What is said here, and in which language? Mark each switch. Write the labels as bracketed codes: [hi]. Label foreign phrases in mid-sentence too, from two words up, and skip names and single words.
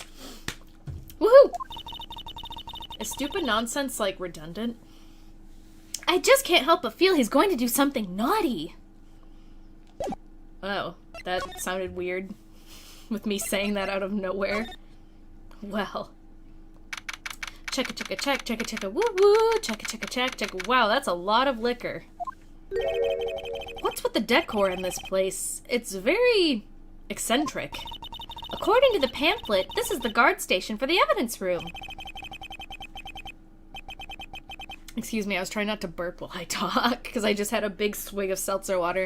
[en] Woohoo! Is stupid nonsense, redundant? I just can't help but feel he's going to do something naughty. Oh, that sounded weird. With me saying that out of nowhere. Well. Checka checka check, checka checka woo woo, checka checka check, checka. Wow, that's a lot of liquor. What's with the decor in this place? It's very eccentric. According to the pamphlet, this is the guard station for the evidence room. Excuse me, I was trying not to burp while I talk, because I just had a big swig of seltzer water.